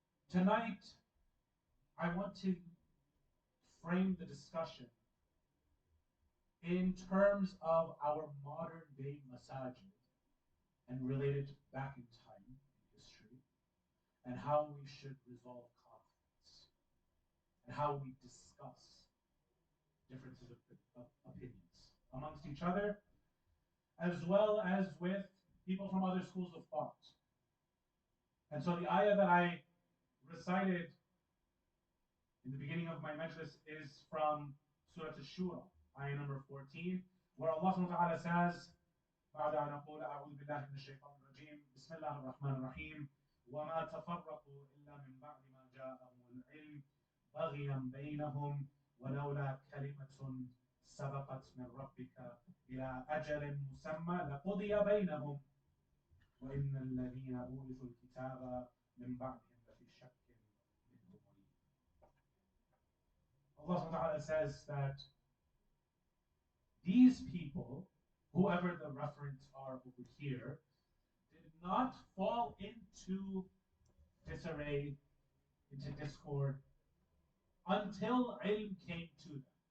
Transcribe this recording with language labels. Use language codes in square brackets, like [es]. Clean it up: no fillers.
[en] Tonight, I want to frame the discussion in terms of our modern day masajid and related back in time in history, and how we should resolve conflicts, and how we discuss differences of opinions amongst each other, as well as with people from other schools of thought. And so the ayah that I recited in the beginning of my majlis is from Surah Ash-Shura, ayah number 14, where Allah subhanahu wa ta'ala says, [ar] بعد أن أقول أعوذ بالله من الشيطان الرجيم بسم الله الرحمن الرحيم وما تفرقوا إلا من بعد ما جاءهم العلم بغيا بينهم ولولا كلمة سبقت من ربك إلى أجل مسمى لقضي بينهم وإن الذين أورثوا الكتاب من بعدهم لفي شك منه مريب. [en] Allah subhanahu wa ta'ala says that these people, whoever the referents are over here, did not fall into disarray, into discord, until ilm came to them.